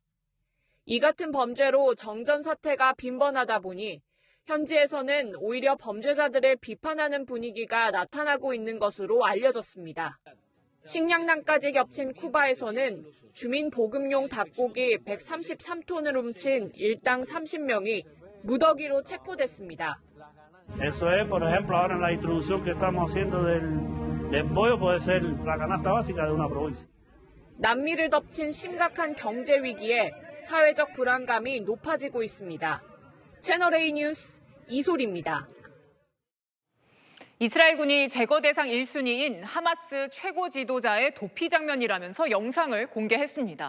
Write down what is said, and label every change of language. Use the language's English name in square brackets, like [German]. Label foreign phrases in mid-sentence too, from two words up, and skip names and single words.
[Korean] 이 같은 범죄로 정전 사태가 빈번하다 보니 현지에서는 오히려 범죄자들을 비판하는 분위기가 나타나고 있는 것으로 알려졌습니다. 식량난까지 겹친 쿠바에서는 주민 보급용 닭고기 133톤을 훔친 일당 30명이 무더기로 체포됐습니다. [Spanish] Eso es, por ejemplo, ahora en la distribución que estamos haciendo del pollo puede ser la canasta básica de una provincia. [Korean] 남미를 덮친 심각한 경제 위기에 사회적 불안감이 높아지고 있습니다. 채널A 뉴스 이소리입니다. 이스라엘군이 제거 대상 1순위인 하마스 최고 지도자의 도피 장면이라면서 영상을 공개했습니다.